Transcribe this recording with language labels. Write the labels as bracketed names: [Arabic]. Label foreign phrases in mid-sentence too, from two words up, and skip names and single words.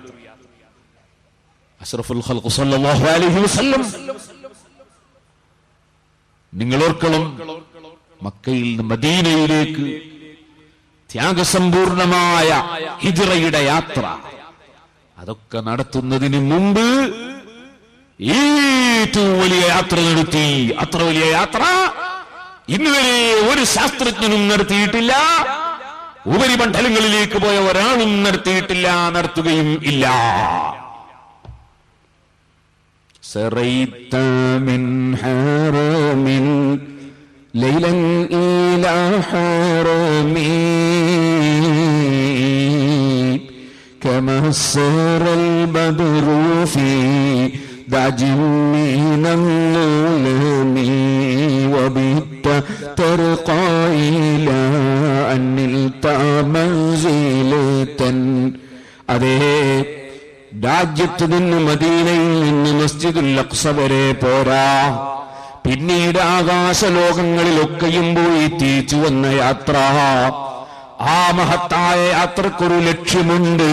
[Arabic] أشرف الخلق صلى الله عليه وسلم [Malayalam] നിങ്ങളോർക്കണം, മക്കയിൽ നിന്ന് മദീനയിലേക്ക് ത്യാഗസമ്പൂർണമായ ഹിജ്റയുടെ യാത്ര, അതൊക്കെ നടത്തുന്നതിന് മുമ്പ് ഏറ്റവും വലിയ യാത്ര നടത്തി. അത്ര വലിയ യാത്ര ഇന്നുവരെ ഒരു ശാസ്ത്രജ്ഞനും നടത്തിയിട്ടില്ല, ഉപരിമണ്ഡലങ്ങളിലേക്ക് പോയ ഒരാളും നടത്തിയിട്ടില്ല, നടത്തുകയും ഇല്ല. [Arabic] سريت من حرم ليلا إلى حرمي كما سر البدر في دعج من الظلم وبت ترقى إلى أن نلت منزلة. [Malayalam] അതേ, രാജ്യത്ത് നിന്ന് മദീനയിൽ നിന്ന് മസ്ജിദുൽ അഖ്സ വരെ പോരാ, പിന്നീട് ആകാശലോകങ്ങളിലൊക്കെയും പോയി തിരിച്ചു വന്ന യാത്ര. ആ മഹത്തായ യാത്രക്കൊരു ലക്ഷ്യമുണ്ട്.